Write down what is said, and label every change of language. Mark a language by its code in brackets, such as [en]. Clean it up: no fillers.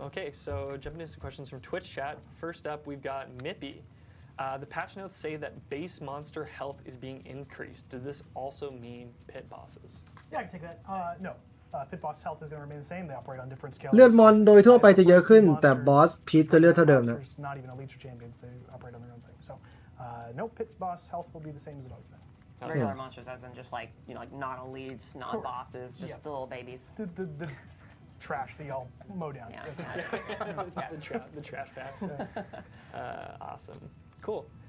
[en] Okay, so jumping into some questions from Twitch chat. First up, we've got Mippy. The patch notes say that base monster health is being increased. Does this also mean pit bosses? Yeah, I can take that. No. Pit boss health is going to remain the same. They operate on different scales. [th] เลือดมอนโดยทั่วไปจะเยอะขึ้นแต่บอสพีชจะเลือดเท่าเดิมนะ [en] Not even elites or champions. They operate on their own thing. So no, pit boss health will be the same as it always been. Regular monsters, as in just like, you know, like non-elites, non-bosses, just the little babies. The trash that y'all mow down. Yeah. The trash packs. Awesome. Cool.